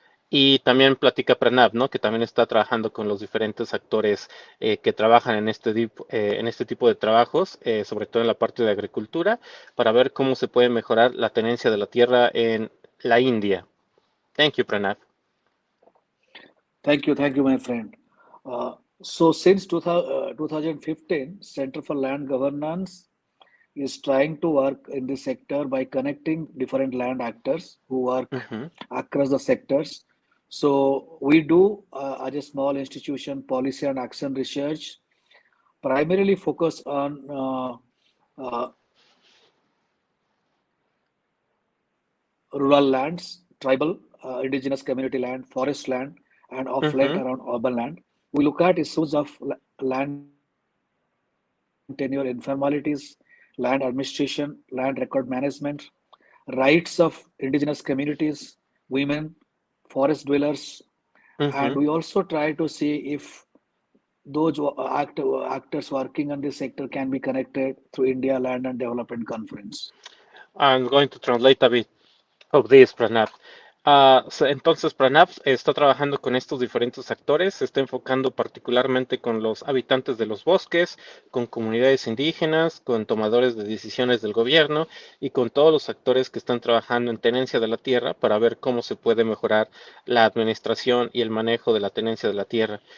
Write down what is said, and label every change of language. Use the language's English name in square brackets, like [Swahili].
[Spanish] Y también platica Pranab, ¿no? Que también está trabajando con los diferentes actores que trabajan en este tipo de trabajos, sobre todo en la parte de agricultura, para ver cómo se puede mejorar la tenencia de la tierra en la India. [English] Thank you, Pranab. Thank you, my friend. So since 2015, Center for Land Governance is trying to work in this sector by connecting different land actors who work Ujú, across the sectors. So we do, as a small institution, policy and action research, primarily focus on rural lands, tribal, indigenous community land, forest land, and of late ujú, around urban land. We look at issues of land tenure informalities, land administration, land record management, rights of indigenous communities, women, forest dwellers, and ujú. we also try to see if those actors working on this sector can be connected through India Land and Development Conference. I'm going to translate a bit of this, Pranab. [Spanish] Entonces, Pranab está trabajando con estos diferentes actores, se está enfocando particularmente con los habitantes de los bosques, con comunidades indígenas, con tomadores de decisiones del gobierno y con todos los actores que están trabajando en tenencia de la tierra para ver cómo se puede mejorar la administración y el manejo de la tenencia de la tierra.